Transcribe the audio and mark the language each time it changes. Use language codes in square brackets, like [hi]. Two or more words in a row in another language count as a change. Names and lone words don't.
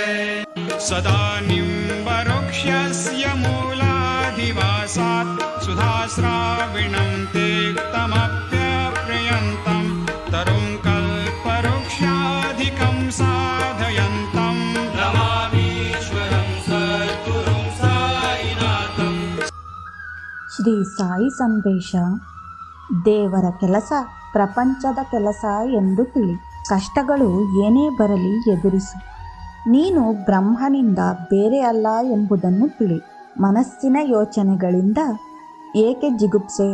[sa] सदा निम्बवृक्षस्य मूलाधिवासात् सुधाश्राविणं तेक्तमप्यप्रियन्तं तरुं कल्पवृक्षाधिकं साधयन्तं नमामीश्वरं सद्गुरुं साईनाथं। [kn] ಶ್ರೀ ಸಾಯಿ ಸಂದೇಶ. ದೇವರ ಕೆಲಸ ಪ್ರಪಂಚದ ಕೆಲಸ ಎಂದು ತಿಳಿ. ಕಷ್ಟಗಳು ಏನೇ ಬರಲಿ ಎದುರಿಸು. ನೀನು ಬ್ರಹ್ಮನಿಂದ ಬೇರೆ ಅಲ್ಲ ಎಂಬುದನ್ನು ತಿಳಿ. ಮನಸ್ಸಿನ ಯೋಚನೆಗಳಿಂದ ಏಕೆ ಜಿಗುಪ್ಸೆ?